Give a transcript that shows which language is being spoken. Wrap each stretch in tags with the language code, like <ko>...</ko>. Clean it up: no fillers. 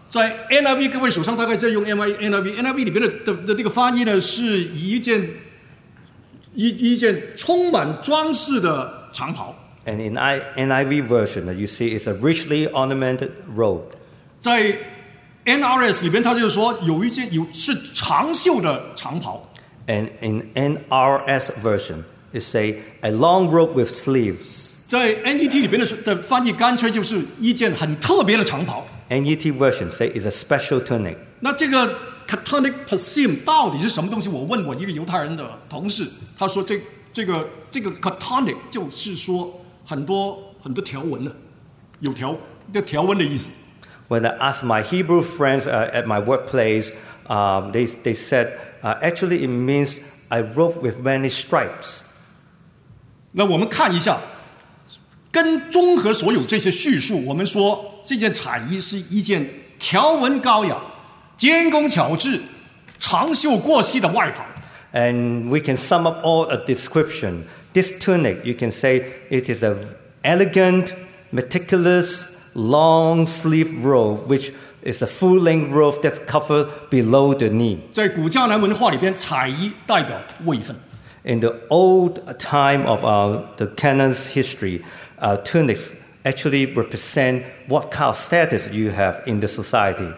<zh>在 NIV 各位手上大概在用 NIV 里面 的那个翻译呢，是一件充满装饰的长袍。</zh> <en>And in NIV version, you see it's a richly ornamented robe.</en> <zh>在 NRS 里面，他就是说有一件有是长袖的长袍。</zh> <en>And in NRS version. It say a long robe with sleeves.</en> <zh>在 NET 里边的翻译干脆就是一件很特别的长袍。</zh> <en>NET version say is a special tunic.</en> <zh>那这个 tunic pasim 到底是什么东西？我问我一个犹太人的同事，他说这个 tunic 就是说很多很多条纹的，有条的条纹的意思。</zh> <en>When I ask my Hebrew friends at my workplace, they said actually it means a robe with many stripes.</en> <zh>那我们看一下，跟综合所有这些叙述，我们说这件彩衣是一件条纹高雅、精工巧制、长袖过膝的外袍。</zh> <en>And we can sum up all a description. This tunic, you can say, it is an elegant, meticulous, long sleeve robe, which is a full length robe that's covered below the knee.</en> <zh>在古迦南文化里边，彩衣代表位分。</zh> <en>In the old time of the canon's history, tunics actually represent what kind of status you have in the society.</en>